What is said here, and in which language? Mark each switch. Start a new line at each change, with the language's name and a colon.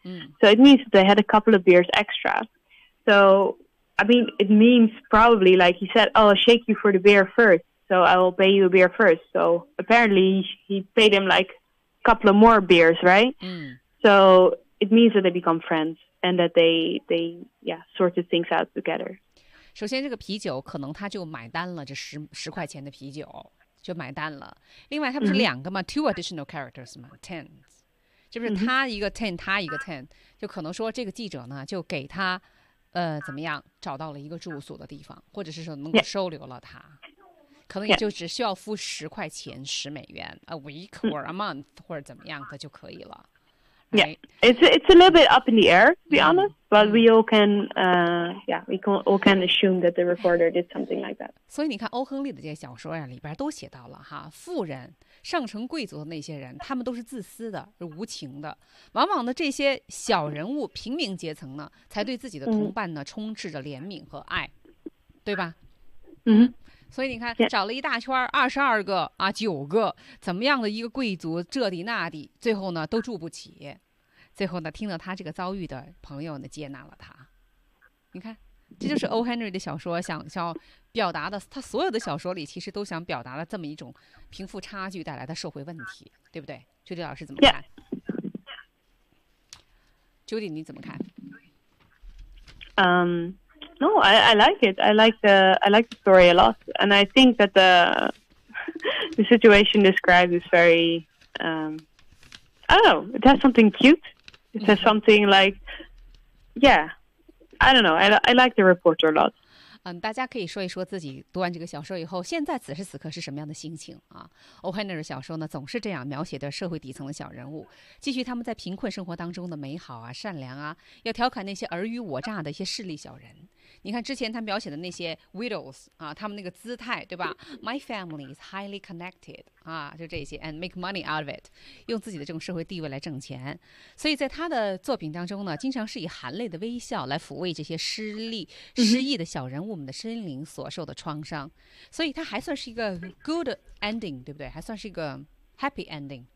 English: So it means they had a couple of beers extra. So, I mean, it means probably like he said, oh, I'll shake you for the beer first. So I will pay you a beer first. So apparently he paid him like,couple of more beers, right? So it means that they become friends and that they yeah, sorted things out together.
Chinese: 首先这个啤酒可能他就买单了这十块钱的啤酒就买单了。另外他不是两个吗 ?
English: Two additional characters
Chinese: 吗 ?Ten. 就是他一个 ten, 他一个 ten, 就可能说这个记者呢就给他怎么样找到了一个住宿的地方或者是说能够收留了他。
English: Yeah.
Chinese: 可能也就只需要付十块钱十美元
English: a week or a month
Chinese: 或者怎么样的就可以了
English: Yeah, it's a little bit up in the air to be honest but we all can we can assume that the reporter did something like that
Chinese: 所以你看欧亨利的这些小说呀里边都写到了哈富人上层贵族的那些人他们都是自私的是无情的往往的这些小人物平民阶层呢才对自己的同伴呢充斥着怜悯和爱对吧嗯、mm-hmm. 所以你看找了一大圈22个啊9个怎么样的一个贵族这里那里最后呢都住不起。最后呢听了他这个遭遇的朋友呢接纳了他。你看这就是 O. Henry 的小说想表达的他所有的小说里其实都想表达了这么一种贫富差距带来的社会问题对不对朱迪老师怎么看朱迪、你怎么看
English: 嗯。No, I like it. I like the story a lot. And I think that the situation described is very, I don't know, it has something cute. It has something like, yeah, I don't know. I like the reporter a lot.
Chinese: 大家可以说一说自己读完这个小说以后现在此时此刻是什么样的心情啊 O'Henry 小说呢总是这样描写的社会底层的小人物继续他们在贫困生活当中的美好啊善良啊要调侃那些尔虞我诈的一些势利小人你看之前他描写的那些 widows 啊他们那个姿态对吧
English: my family is highly connected
Chinese: 啊就这些
English: and make money out of it
Chinese: 用自己的这种社会地位来挣钱所以在他的作品当中呢经常是以含泪的微笑来抚慰这些失意的小人物我们的心灵所受的创伤所以它还算是一个
English: good ending
Chinese: 对不对还算是一个
English: happy ending